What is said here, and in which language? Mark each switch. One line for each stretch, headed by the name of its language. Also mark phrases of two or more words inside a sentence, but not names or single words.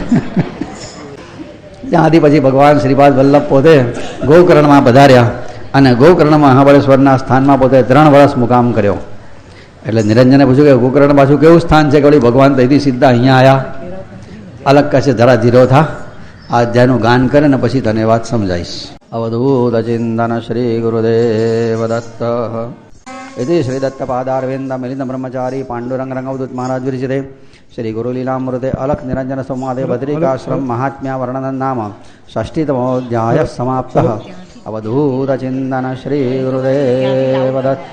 Gujarati: ત્યાંથી પછી ભગવાન શ્રીપાદ વલ્લભ પોતે ગોકર્ણમાં પધાર્યા અને ગોકર્ણ મહાબળેશ્વરના સ્થાનમાં પોતે 3 વર્ષ મુકામ કર્યો. એટલે નિરંજને પૂછ્યું કે ગોકર્ણ પાછું કેવું સ્થાન છે કે વળી ભગવાન ત્યાંથી સીધા અહીંયા આવ્યા? અલગ કહે છે જરા ધીરો થા, આ અધ્યાયનું ગાન કરે ને પછી તને વાત સમજાઈશ.
Sanskrit: અવધૂત ચિંતન શ્રી ગુરુદેવ દત્ત इति श्रीदत्तपादारविंद मिलिंद ब्रह्मचारी पांडुरंग रंगवदूत महाराज विरचिते श्री गुरुलीलामृते अलख निरंजन संवादे बद्रिकाश्रम महात्म्य वर्णन नाम षष्ठीतमोऽध्याय समाप्तः. अवधूत चिंतन श्री गुरुदेव दत्त.